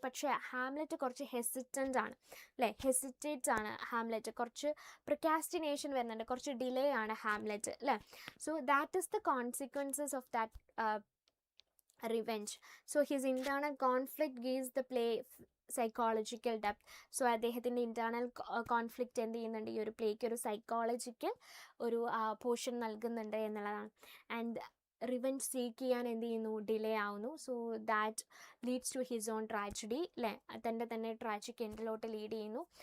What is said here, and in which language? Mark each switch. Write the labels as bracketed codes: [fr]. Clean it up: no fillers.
[ml] പക്ഷേ ഹാംലെറ്റ് കുറച്ച് ഹെസിറ്റൻ്റ് ആണ് അല്ലേ, ഹെസിറ്റേറ്റ്സ് ആണ് ഹാംലെറ്റ്, കുറച്ച് പ്രൊക്കാസ്റ്റിനേഷൻ വരുന്നുണ്ട്, കുറച്ച് ഡിലേ ആണ് ഹാംലെറ്റ് അല്ലേ. [en] So that is the consequences of that revenge. So his internal conflict gives the play psychological depth. [ml] So അദ്ദേഹത്തിൻ്റെ ഇൻറ്റേർണൽ കോൺഫ്ലിക്റ്റ് എന്ത് ചെയ്യുന്നുണ്ട്, ഈ ഒരു പ്ലേക്ക് ഒരു സൈക്കോളജിക്കൽ ഒരു പോർഷൻ നൽകുന്നുണ്ട് എന്നുള്ളതാണ്. ആൻഡ് റിവെഞ്ച് സീക്ക് ചെയ്യാൻ എന്ത് ചെയ്യുന്നു, ഡിലേ ആവുന്നു. [en] so that leads to his own tragedy [ml] അല്ലേ, തന്നെ ട്രാജിക് എൻഡിലോട്ട് ലീഡ് ചെയ്യുന്നു.